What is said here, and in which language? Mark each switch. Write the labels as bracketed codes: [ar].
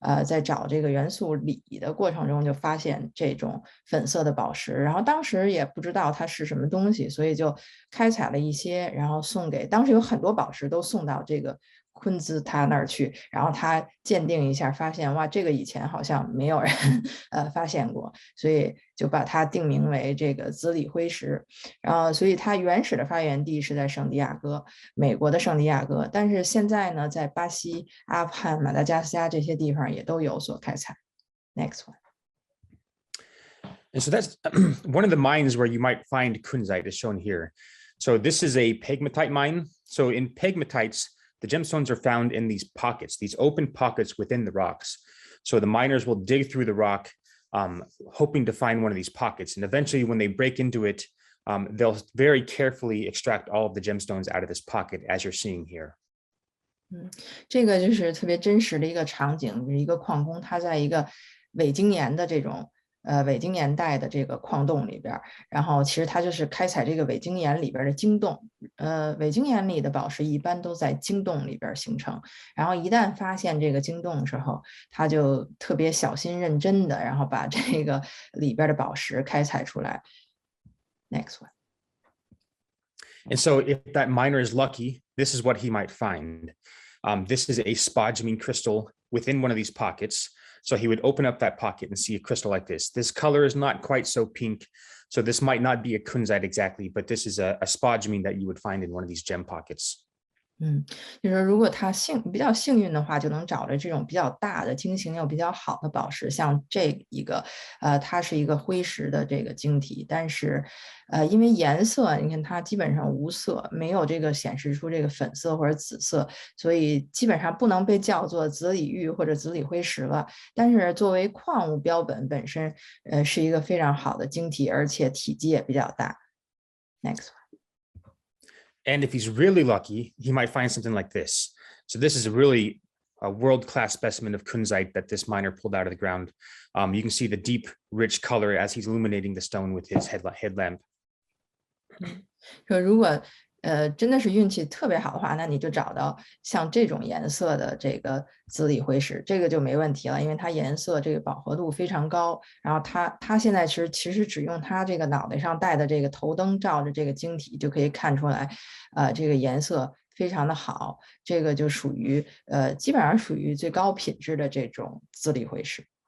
[zh] 在找这个元素锂的过程中就发现这种粉色的宝石，然后当时也不知道它是什么东西，所以就开采了一些，然后送给当时有很多宝石都送到这个昆兹他那儿去，然后他鉴定一下，发现哇，这个以前好像没有人发现过，所以就把它定名为这个紫锂辉石。然后，所以它原始的发源地是在圣地亚哥，美国的圣地亚哥，但是现在呢，在巴西、阿富汗、马达加斯加这些地方也都有所开采。 [en] Next one. And so that's one of the mines where you might find Kunzite is shown here. So this is a Pegmatite mine. So in pegmatites, the gemstones are found in these pockets, these open pockets within the rocks. So the miners will dig through the rock, hoping to find one of these pockets. And eventually when they break into it, they'll very carefully extract all of the gemstones out of this pocket, as you're seeing here. [zh] 这个就是特别真实的一个场景，一个矿工他在一个伪晶岩的这种伪晶岩带的这个矿洞里边，然后其实它就是开采这个伪晶岩里边的晶洞。伪晶岩里的宝石一般都在晶洞里边形成，然后一旦发现这个晶洞的时候，他就特别小心认真的，然后把这个里边的宝石开采出来。 [en] Next one. And so if that miner is lucky, this is what he might find. This is a spodumene crystal within one of these pockets. So he would open up that pocket and see a crystal like this. This color is not quite so pink. So this might not be a kunzite exactly, but this is a spodumene that you would find in one of these gem pockets. [zh] 就是如果他比较幸运的话，就能找着这种比较大的晶型又比较好的宝石，像这一个，它是一个辉石的这个晶体，但是，因为颜色，你看它基本上无色，没有这个显示出这个粉色或者紫色，所以基本上不能被叫做紫锂玉或者紫锂辉石了。但是作为矿物标本本身，是一个非常好的晶体，而且体积也比较大。 [en] Next one. And if he's really lucky, he might find something like this. So this is a really world-class specimen of kunzite that this miner pulled out of the ground. You can see the deep, rich color as he's illuminating the stone with his headlamp. [zh] 说如果真的是运气特别好的话，那你就找到像这种颜色的这个紫锂辉石，这个就没问题了，因为它颜色这个饱和度非常高。然后它现在其实只用它这个脑袋上戴的这个头灯照着这个晶体就可以看出来，这个颜色非常的好，这个就属于基本上属于最高品质的这种紫锂辉石。